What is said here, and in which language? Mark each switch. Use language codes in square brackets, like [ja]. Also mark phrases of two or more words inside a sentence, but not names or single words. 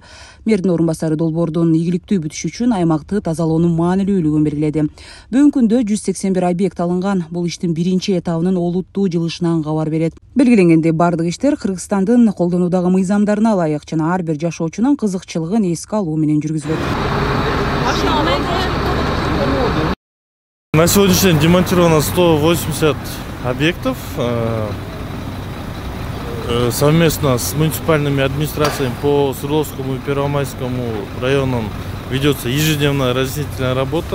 [ky] Мэрдин орун басары долбоордун ийгиликтүү бүтүшү үчүн аймакты тазалоонун маанилүүлүгүн белгиледи. Бүгүнкү күндө 181 объект алынган. Бул иштин биринчи этабынын олуттуу жылышынан кабар берет. Белгиленгендей, бардык иштер Кыргызстандын колдонуудагы мыйзамдарына ылайык жана ар бир жашоочунун кызыкчылыгын эске алуу менен жүргүзүлөт. [ru] На сегодняшний день демонтировано 180 объектов. Совместно с муниципальными администрациями по Свердловскому и Первомайскому районам ведется ежедневная разъяснительная работа.